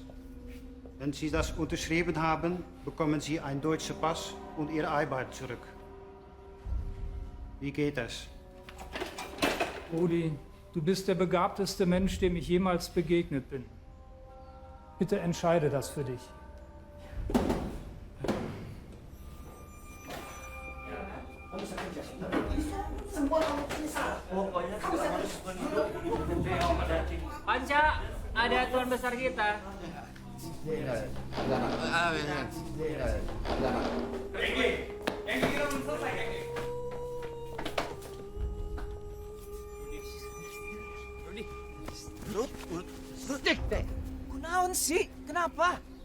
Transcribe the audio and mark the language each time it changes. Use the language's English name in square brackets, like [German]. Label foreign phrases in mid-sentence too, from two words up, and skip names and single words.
[German] Wenn Sie das unterschrieben haben, bekommen Sie einen deutschen Pass und Ihre Arbeit zurück. Wie geht es? Rudi, du bist der begabteste Mensch, dem ich jemals begegnet bin. Bitte entscheide das für dich. [Indonesian] Panca, ada tuan besar kita. Rudi, kunaon sih? Kenapa?